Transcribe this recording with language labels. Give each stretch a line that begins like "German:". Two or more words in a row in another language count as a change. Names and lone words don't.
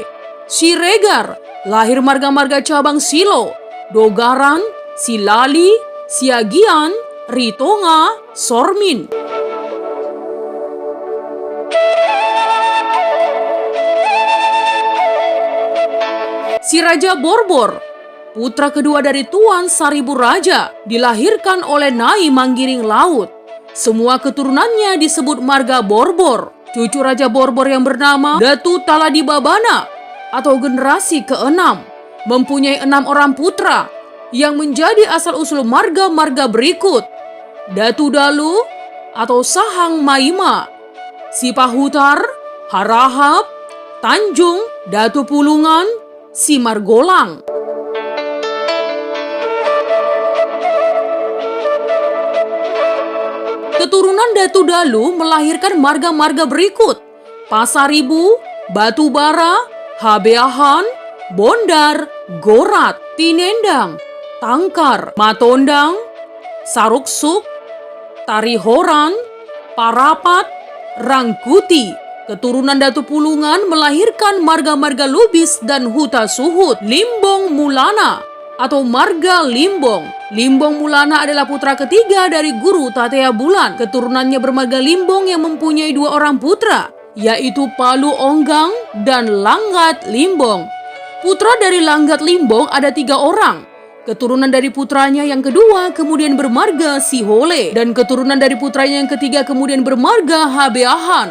Indonesian: Siregar, lahir marga-marga cabang Silo, Dogaran, Silali, Siagian, Ritonga, Sormin. Si Raja Borbor, putra kedua dari Tuan Seribu Raja, dilahirkan oleh Nai Manggiring Laut. Semua keturunannya disebut marga Borbor. Cucu Raja Borbor yang bernama Datu Taladibabana atau generasi ke-6 mempunyai 6 orang putra yang menjadi asal-usul marga-marga berikut: Datu Dalu atau Sahang Maima, Sipahutar, Harahap, Tanjung, Datu Pulungan, Simargolang. Keturunan Datu Dalu melahirkan marga-marga berikut: Pasaribu, Batubara, Habeahan, Bondar, Gorat, Tinendang, Tangkar, Matondang, Saruksuk, Tarihoran, Parapat, Rangkuti. Keturunan Datu Pulungan melahirkan marga-marga Lubis dan Huta Suhut. Limbong Mulana atau marga Limbong. Limbong Mulana adalah putra ketiga dari Guru Tatea Bulan. Keturunannya bermarga Limbong yang mempunyai 2 orang putra, yaitu Palu Onggang dan Langgat Limbong. Putra dari Langgat Limbong ada 3 orang. Keturunan dari putranya yang kedua kemudian bermarga Sihole, dan keturunan dari putranya yang ketiga kemudian bermarga Habeahan.